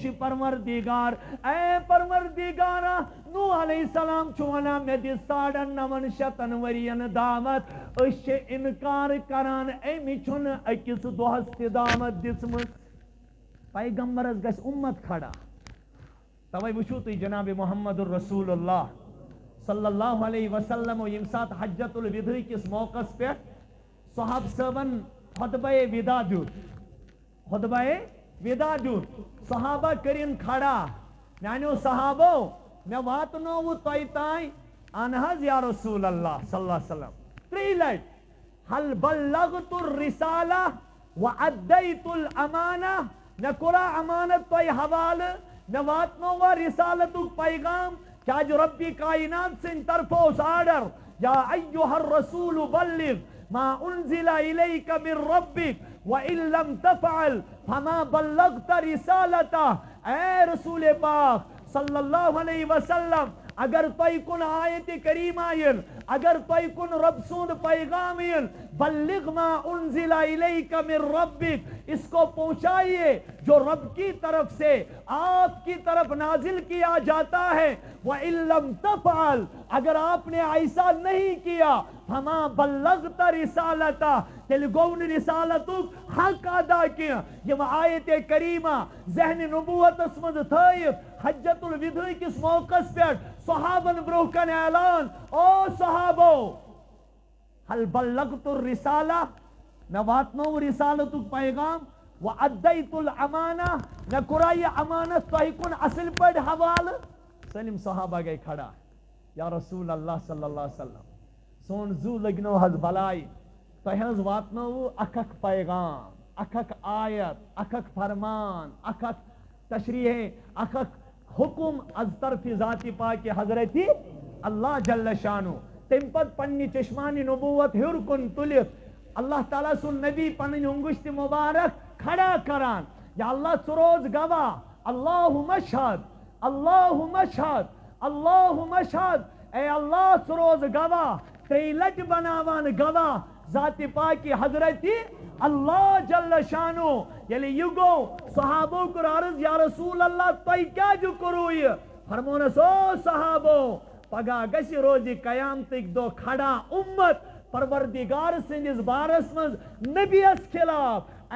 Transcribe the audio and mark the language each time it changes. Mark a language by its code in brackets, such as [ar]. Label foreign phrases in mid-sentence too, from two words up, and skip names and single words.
[ks] پروردگار اے پروردگارا نوح علیہ السلام چھُ ونان مےٚ دِ 950 ؤرین دعوت أسۍ چھِ اِنکار کران أمۍ چھُنہٕ أکِس دۄہس تہِ دعوت دِژمٕژ پیغمبرس گژھِ اُمت کھڑا توے وٕچھو تُہۍ جناب محمد [ar] الرسول اللہ صلی اللہ علیہ وسلم [ks] ییٚمہِ ساتہٕ حجت الوداع کِس موقعس پٮ۪ٹھ صحابہ صٲبن خطبہ ودا دیُت صحابہ کٔرِنۍ کھڑا میانیو صحابو مےٚ واتنووُ تۄہہِ تانۍ اہن حظ یا [ar] رسول اللہ صلی اللہ علیہ وسلم [ks] 3 لٹہِ [ar] حل بلغت الرسالہ وادیت الامانہ [ks] مےٚ کوٚرا امانت تۄہہِ حوالہٕ مےٚ واتنووا رسالتُک پیغام کیازِ ربی کائنات سٕنٛدِ طرفہٕ اوس آرڈر [ar] یا ایُہا الرسول بلغ ما انزل الیک من ربک وان لم تفعل فما بلغت رسالتہ [ks] اے رسول پاک [ar] صلی اللہ علیہ وسلم [ks] اگر تۄہہِ کُن آیتِ کریمہ یِن اگر تۄہہِ کُن رب سُنٛد پیغام یِن [ar] بلغ ما انزل الیک من ربک [ur] اس کو پہنچائیے جو رب کی طرف سے آپ کی طرف نازل کیا جاتا ہے [ar] وَإِن لَمْ تَفْعَلْ [ur] اگر آپ نے ایسا نہیں کیا [ar] فما بلغت رسالتہ [ks] تیٚلہِ گوٚو نہٕ رسالتُک حق ادا کینٛہہ یِم آیتِ کریمہ ذہنِ نبوتس منٛز تھٲیِتھ حجت الوداع کِس موقعس پٮ۪ٹھ صحابن برونٛہہ کن اعلان او صحابو [ar] حل بلغت الرسالہ [ks] مےٚ واتنوو رسالتُک پیغام [ar] وادیت الامانہ [ks] مےٚ کوٚرا یہِ امانت تۄہہِ کُن اصل پٲٹھۍ حوالہٕ سٲلِم صحابہ گٔے کھڑا [ar] یا رسول اللہ صلی اللہ علیہ وسلم [ks] سون زو لٔگنو حظ بلاے تۄہہِ حظ واتنووُ اکھ پیغام اکھ آیت اکھ فرمان اکھ تشریح اکھ حکم از طرف ذات پاک حضرت اللہ جل شانو تمہِ پتہٕ پننہِ چشمانِ نبوت ہیوٚر کُن تُلِتھ اللہ تعالیٰ سُنٛد نبی پنٕنۍ انگشتہِ مبارک کھڑا کران یا اللہ ژٕ روز گواہ [ar] اللہُ مشہد اللہم اشہد اللہم اشہد [ks] اے اللہ ژٕ روز گواہ 3 لٹہِ بناوان گواہ ذات پاکی حضرتی اللہ جل شانو ییٚلہِ یہِ گوٚو صحابو کوٚر عرض یا رسول اللہ تۄہہِ کیٛازِ کوٚروٕ یہِ فرمونس او صحابو پگاہ گژھِ روزِ قیامتٕکۍ دۄہ کھڑا اُمت پروردگار سٕنٛدِس بارس منٛز نبیَس خلاف